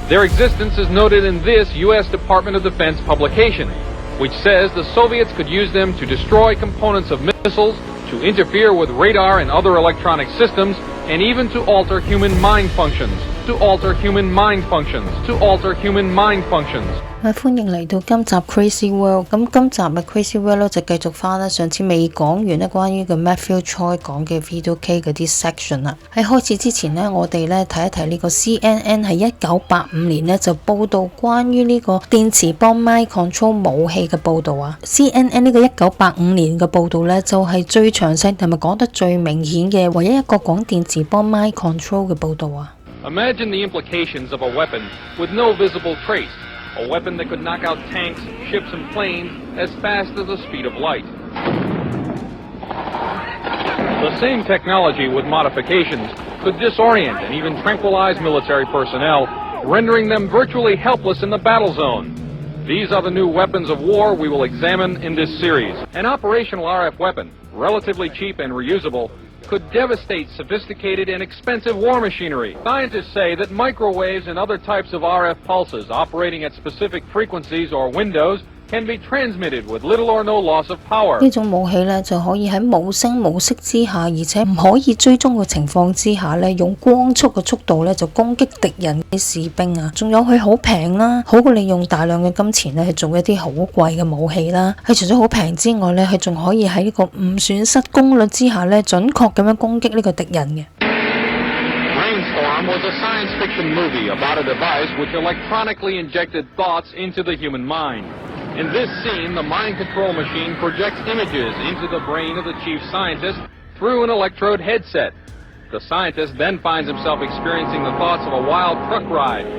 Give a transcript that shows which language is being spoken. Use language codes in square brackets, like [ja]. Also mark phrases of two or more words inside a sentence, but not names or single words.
[en] Their existence is noted in this U.S. Department of Defense publication, which says the Soviets could use them to destroy components of missiles, to interfere with radar and other electronic systems, and even to alter human mind functions, to alter human mind functions, to alter human mind functions. [yue] 歡迎嚟到今集 Crazy World。咁今集嘅 Crazy World 咧就繼續翻啦，上次未講完咧關於個 Matthew Choi 講嘅 V2K 嗰啲 section 啦。喺開始之前呢，我哋咧睇一睇呢個 CNN 喺1985年呢就報導關於呢個電磁波 [en] mind control [yue] 武器嘅報導啊。CNN 呢個1985年嘅報導呢，就係最詳細同埋講得最明顯嘅唯一一個講電磁波 [en] mind control [yue] 嘅報導啊。 [en] Imagine the implications of a weapon with no visible trace. A weapon that could knock out tanks, ships, and planes as fast as the speed of light. The same technology with modifications could disorient and even tranquilize military personnel, rendering them virtually helpless in the battle zone. These are the new weapons of war we will examine in this series. An operational RF weapon, relatively cheap and reusable, could devastate sophisticated and expensive war machinery. Scientists say that microwaves and other types of RF pulses operating at specific frequencies or windows can be transmitted with little or no loss of power. [yue] 呢種武器呢，就可以喺無聲無息之下，而且唔可以追蹤嘅情況之下呢，用光速嘅速度呢，就攻擊敵人嘅士兵啊！仲有佢好平啦，好過你用大量嘅金錢呢去做一啲好貴嘅武器啦。佢除咗好平之外呢，佢仲可以喺呢個唔損失功率之下呢，準確咁樣攻擊呢個敵人嘅。 [en] Brainstorm was a science fiction movie about a device which electronically injected thoughts into the human mind. In this scene, the mind control machine projects images into the brain of the chief scientist through an electrode headset. The scientist then finds himself experiencing the thoughts of a wild truck ride.